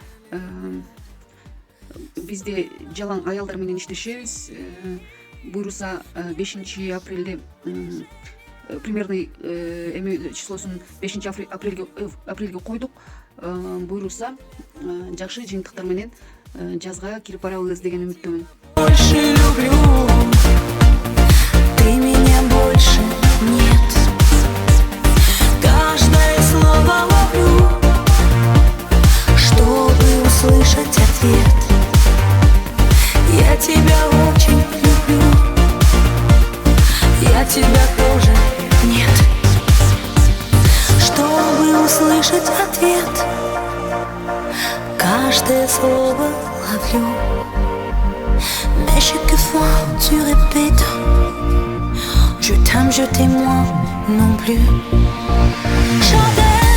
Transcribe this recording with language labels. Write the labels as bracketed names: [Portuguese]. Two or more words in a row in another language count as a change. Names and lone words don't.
[Kyrgyz] Бизде жалаң аялдар менен иштешебиз. Буйруса 5 апрелде [Russian] примерный числосун [Kyrgyz] 5 апрелге койдук. Буйруса жакшы жыйынтыктар менен жазга кирип барабыз деген үмүттөмүн. [Russian] Больше люблю, ты меня больше нет. Каждое слово ловлю, чтобы услышать ответ. Я тебя очень люблю, я тебя тоже нет. Чтобы услышать ответ, каждое слово ловлю. [French] Mais chaque fois tu répètes, je t'aime moins non plus.